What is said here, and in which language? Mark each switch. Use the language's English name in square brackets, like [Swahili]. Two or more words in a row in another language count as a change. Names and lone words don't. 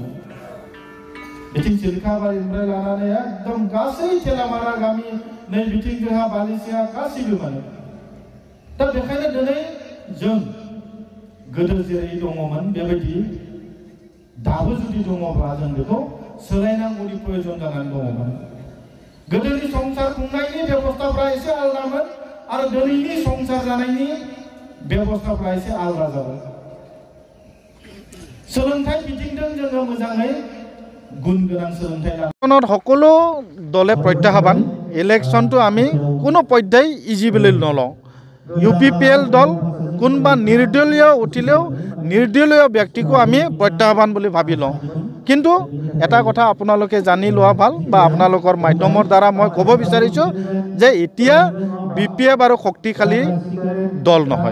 [Bodo] बिथिं सिलखाबारिनिफ्राय लानानै एकदम गासै थेलामारा गामि नै बिथिं जोंहा बालिसिया गासैबो माने दा बेखायनो दिनै जों गोदो जेरै दङमोन बेबायदि दाबो जुदि दङब्ला जों बेखौ सोलायनांगौनि प्रयोजन जानानै दङमोन। गोदोनि संसार खुंनायनि बेबस्थाफ्रा एसे आलादामोन आरो दिनैनि संसार जानायनि बेबस्थाफ्रा एसे आलादा जाबाय। सोलोंथाइ बिथिंजों जोङो मोजाङै गुण गोनां सोलोंथाइ लानानै [Assamese] সকলো দলে প্ৰত্যাহ্বান ইলেকশ্যনটো আমি কোনো পৰ্যায় ইজি বুলি নলওঁ। UPPL দল কোনোবা নিৰ্দলীয় উঠিলেও নিৰ্দলীয় ব্যক্তিকো আমি প্ৰত্যাহ্বান বুলি ভাবি লওঁ। কিন্তু এটা কথা আপোনালোকে জানি লোৱা ভাল বা আপোনালোকৰ মাধ্যমৰ দ্বাৰা মই ক'ব বিচাৰিছোঁ যে এতিয়া BPF আৰু শক্তিশালী দল নহয়।